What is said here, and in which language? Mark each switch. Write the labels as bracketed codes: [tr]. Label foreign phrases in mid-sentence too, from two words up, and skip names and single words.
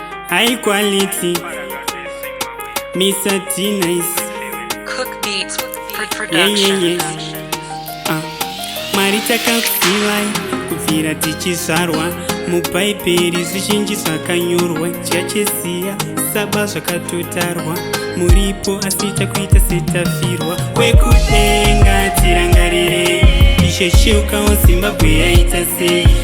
[en] High quality, Mister T Nice. Cook Beats Pro-, Yeah, yeah, Production. yeah. [sn] Ah, Mwari takakusivai kubvira tichizvarwa. Mubhaibheri zvizhinji zvakanyorwa, tichachisiya saba zvakatotarwa. Muripo asi takuita setafirwa. Wekudenga tirangarire, Ishe Cheukawo Zimbabwe yaita sei?